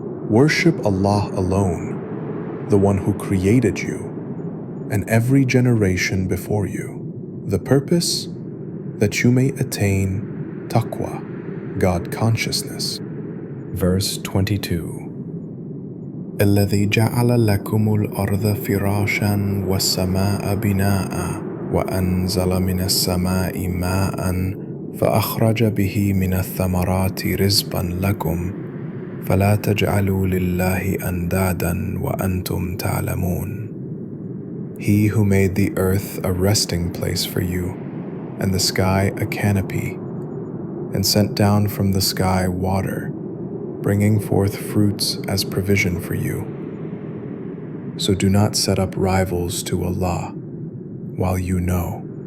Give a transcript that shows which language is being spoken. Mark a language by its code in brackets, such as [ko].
[en] Worship Allah alone, the one who created you, and every generation before you. The purpose? That you may attain taqwa, God consciousness. Verse 22. [ar] الذي جعل لكم الأرض فراشا والسماء بناء وأنزل من السماء ماء فأخرج به من الثمرات رزقا لكم فلا تجعلوا لله أندادا وأنتم تعلمون. [en] He who made the earth a resting place for you, and the sky a canopy, and sent down from the sky water, bringing forth fruits as provision for you. So do not set up rivals to Allah while you know.